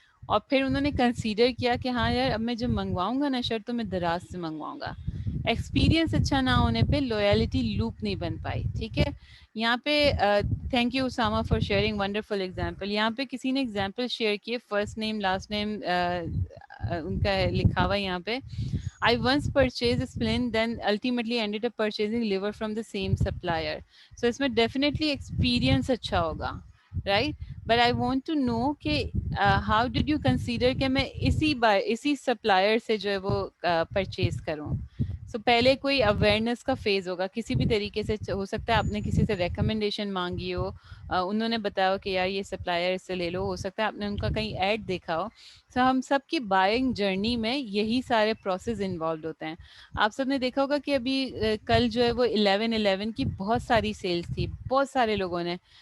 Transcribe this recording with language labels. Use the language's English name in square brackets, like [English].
[Urdu] اور پھر انہوں نے کنسیڈر کیا کہ ہاں یار اب میں جب منگواؤں گا نا شرٹ تو میں دراز سے منگواؤں گا. ایکسپیرینس اچھا نہ ہونے پہ لویلٹی لوپ نہیں بن پائی. ٹھیک ہے, یہاں پہ [English] Thank you Osama for sharing wonderful example. [Urdu] یہاں پہ کسی نے ایگزامپل شیئر کیے, فرسٹ نیم لاسٹ نیم ان کا لکھا ہوا ہے یہاں پہ. [English] I once purchased a splint, then ultimately ended up purchasing liver from the same supplier. [Urdu] So اس میں definitely experience اچھا ہوگا, right? [English] But I want to know کہ how did you consider کہ [Urdu] میں اسی supplier سے جو ہے وہ purchase کروں. سو پہلے کوئی اویئرنیس کا فیز ہوگا کسی بھی طریقے سے. ہو سکتا ہے آپ نے کسی سے ریکمنڈیشن مانگی ہو, انہوں نے بتایا ہو کہ یار یہ سپلائر سے لے لو. ہو سکتا ہے آپ نے ان کا کہیں ایڈ دیکھا ہو. سو ہم سب کی بائنگ جرنی میں یہی سارے پروسیس انوالوڈ ہوتے ہیں. آپ سب نے دیکھا ہوگا کہ ابھی کل جو ہے وہ 11/11 کی بہت ساری سیلز تھی, بہت سارے لوگوں نے.